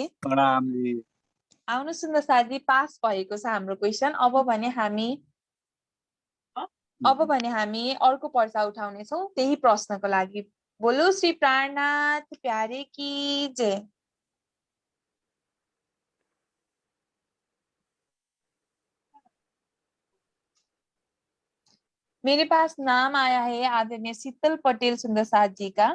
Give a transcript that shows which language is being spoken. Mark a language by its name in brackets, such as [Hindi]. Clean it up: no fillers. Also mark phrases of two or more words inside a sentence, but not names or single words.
[Nepali] प्रणाम जी। आउनु सुन्दर साथजी, पास भएको छ हाम्रो क्वेसन। अब भने हामी अर्को पर्चा उठाउनेछौँ त्यही प्रश्नको लागि। [Hindi] बोलो श्री प्राणनाथ प्यारे की जय। मेरे पास नाम आया है आदरणीय शीतल पटेल सुंदर साथ जी का।